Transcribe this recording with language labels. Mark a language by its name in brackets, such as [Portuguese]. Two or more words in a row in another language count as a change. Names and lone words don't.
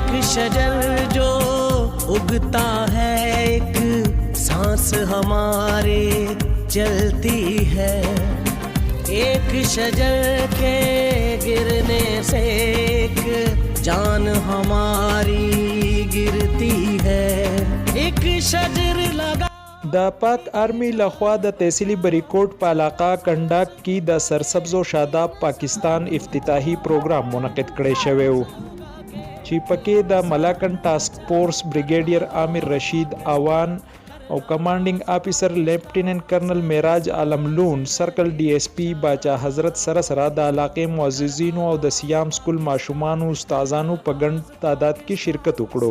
[Urdu] شجر جو اگتا ہے ایک سانس ہمارے چلتی ہے، ایک شجر کے گرنے سے ایک جان ہماری گرتی ہے، ایک شجر لگا. [Pashto] د پاک آرمی لخوا د تحصیلي بریکوټ په علاقه کنډاک کې د سرسبز و شاداب پاکستان افتتاحي پروګرام منعقد کړی شوی و چې پکې د ملاکن ټاسک فورس بریګیډیر عامر رشید اوان او کمانډینګ افیسر لیفټیننټ کرنل معراج عالم لون سرکل ډي اس پی باچا حضرت سره د علاقې معززینو او د سیام سکول ماشومانو استادانو په ګڼ تعداد کې شرکت وکړو.